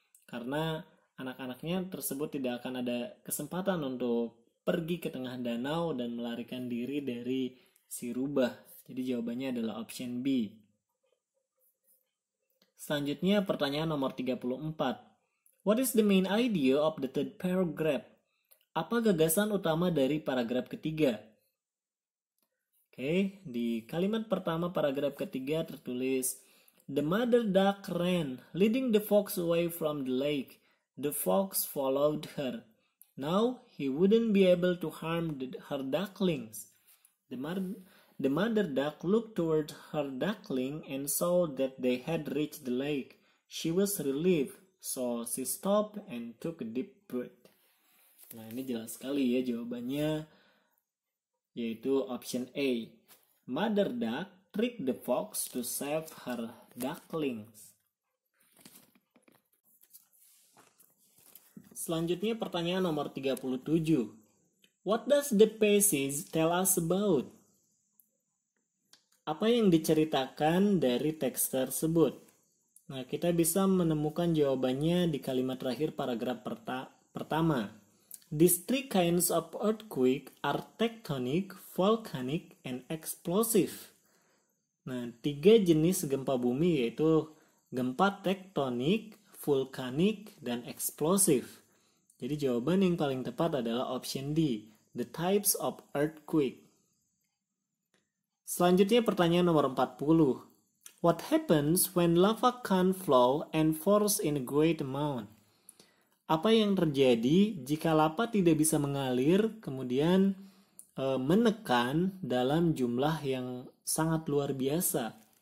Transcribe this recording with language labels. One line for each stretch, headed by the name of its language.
Indonesian: Karena anak-anaknya tersebut tidak akan ada kesempatan untuk pergi ke tengah danau dan melarikan diri dari si rubah. Jadi jawabannya adalah option B. Selanjutnya pertanyaan nomor 34.
English: What is the main idea of the third paragraph?
Indonesian: Apa gagasan utama dari paragraf ketiga? Oke, di kalimat pertama paragraf ketiga tertulis,
English: the mother duck ran, leading the fox away from the lake. The fox followed her. Now he wouldn't be able to harm her ducklings. The mother duck looked toward her duckling and saw that they had reached the lake. She was relieved, so she stopped and took a deep breath.
Indonesian: Nah, ini jelas sekali ya jawabannya, yaitu option A.
English: Mother duck tricked the fox to save her ducklings.
Indonesian: Selanjutnya pertanyaan nomor 37.
English: What does the passage tell us about?
Indonesian: apa yang diceritakan dari teks tersebut? Nah, kita bisa menemukan jawabannya di kalimat terakhir paragraf pertama.
English: These three kinds of earthquake are tectonic, volcanic, and explosive.
Indonesian: Nah, 3 jenis gempa bumi yaitu gempa tektonik, vulkanik, dan eksplosif. Jadi jawaban yang paling tepat adalah option D,
English: the types of earthquake.
Indonesian: Selanjutnya pertanyaan nomor 40.
English: What happens when lava can't flow and force in a great amount?
Indonesian: Apa yang terjadi jika lava tidak bisa mengalir kemudian menekan dalam jumlah yang sangat luar biasa?